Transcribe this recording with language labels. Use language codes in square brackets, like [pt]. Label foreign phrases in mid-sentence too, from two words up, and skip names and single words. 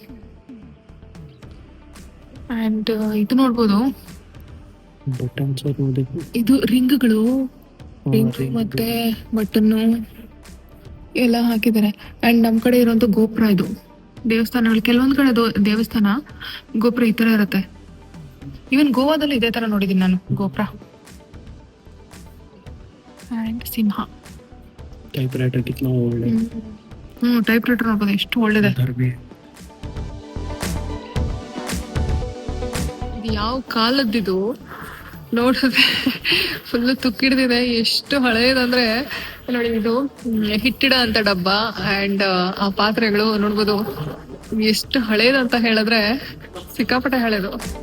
[kn] ಅಂಡ್ ಇದು ನೋಡ್ಬೋದು, ಇದು ರಿಂಗ್ಗಳು ಮತ್ತೆ ಬಟನ್ನು ಎಲ್ಲ ಹಾಕಿದ್ದಾರೆ. ಅಂಡ್ ನಮ್ ಕಡೆ ಇರುವಂತ ಗೋಪುರ ಇದು. ದೇವಸ್ಥಾನಗಳು ಕೆಲವೊಂದ್ ಕಡೆ ದೇವಸ್ಥಾನ ಗೋಪುರ ಈ ತರ ಇರುತ್ತೆ. ಈವನ್ ಗೋವಾದಲ್ಲಿ ಇದೇ ತರ ನೋಡಿದೀನಿ ನಾನು ಗೋಪುರ. ಅಂಡ್ ಸಿಂಹ [hi] टाइपराइटर कितना ओल्ड है। [en] type writer [kn] ನೋಡ್ಬೋದು ಎಷ್ಟು ಒಳ್ಳೆದೆ. ಯಾವ ಕಾಲದ್ದಿದು ನೋಡಿದ್ರೆ ಫುಲ್ ತುಕ್ಕಿಡ್ದಿದೆ. ಎಷ್ಟು ಹಳೇದಂದ್ರೆ ನೋಡಿ, ಇದು ಹಿಟ್ಟಿಡ ಅಂತ ಡಬ್ಬ ಅಂಡ್ ಆ ಪಾತ್ರೆಗಳು ನೋಡ್ಬೋದು ಎಷ್ಟು ಹಳೇದಂತ ಹೇಳಿದ್ರೆ ಸಿಕ್ಕಾಪಟ್ಟೆ ಹಳೇದು.